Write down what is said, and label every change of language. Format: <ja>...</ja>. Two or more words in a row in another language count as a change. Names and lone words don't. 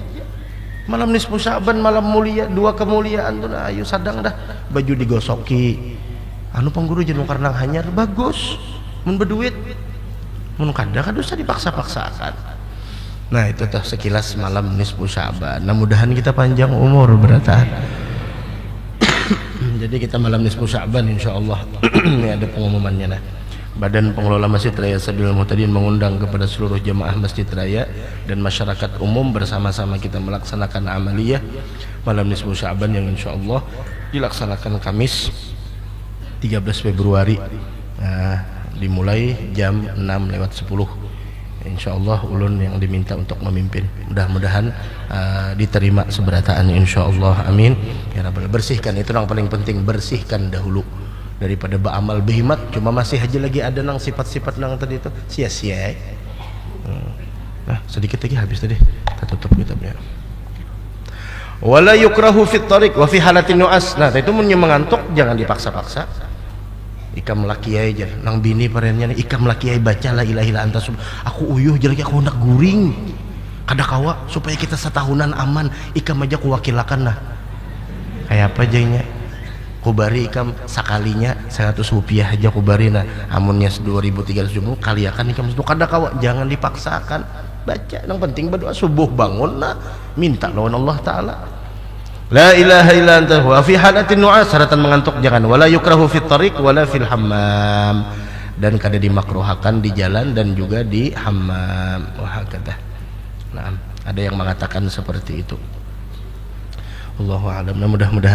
<bjn>Malam nisfu Sa'ban, malam mulia, dua kemuliaan tuh nah, ayo sadang dah baju digosoki anu pangguru jenung karnang hanyar bagus mun berduit mun kada kan usah dipaksa-paksakan. Nah itu tuh sekilas malam nisfu Sa'ban. Nah mudahan kita panjang umur beratan. Jadi kita malam nisfu Sa'ban insyaallah. Ini ada pengumumannya nah.</bjn> <id>Badan Pengelola Masjid Raya Sabilul Muhtadin mengundang kepada seluruh jemaah Masjid Raya dan masyarakat umum bersama-sama kita melaksanakan amaliyah malam nisfu Sa'ban yang insyaallah dilaksanakan Kamis 13 Februari dimulai jam 6:10 insyaallah ulun yang diminta untuk memimpin mudah-mudahan diterima seberataan insyaallah</id> <ar>آمين يا رب.</ar> <bjn>Bersihkan itu yang paling penting, bersihkan dahulu daripada beramal behimat cuma masih aja lagi ada nang sifat-sifat nang tadi itu sia-sia. Nah sedikit lagi habis tadi kita tutup kitabnya.</bjn> <ar>ولا يكره في الطريق وفي حالة النعاس.</ar> <bjn>Nah itu mun mengantuk jangan dipaksa-paksa. Ikam laki aja nang bini parennya ikam laki aja baca</bjn> <ar>لا إله إلا أنت</ar> <bjn>aku uyuh jelek aku hendak guring kada kawa supaya kita setahunan aman ikam aja kuwakilakan nah kayak apa jadinya kubari ikam sakalinya 100 rupiah aja kubari nah amunnya 2.300 kali akan ikam itu kada kawa jangan dipaksakan baca yang penting berdoa subuh bangun nah minta lawan Allah Ta'ala</bjn> <ar>لا إله إلا أنت وفي حالة النعاس</ar> <bjn>syaratan mengantuk jangan</bjn> <ar>ولا يكره في الطريق ولا في الحمام</ar> <bjn>dan kada dimakruhakan di jalan dan juga di hammam wah kata nah ada yang mengatakan seperti itu</bjn> <ar>الله أعلم.</ar> <bjn>Mudah-mudahan</bjn>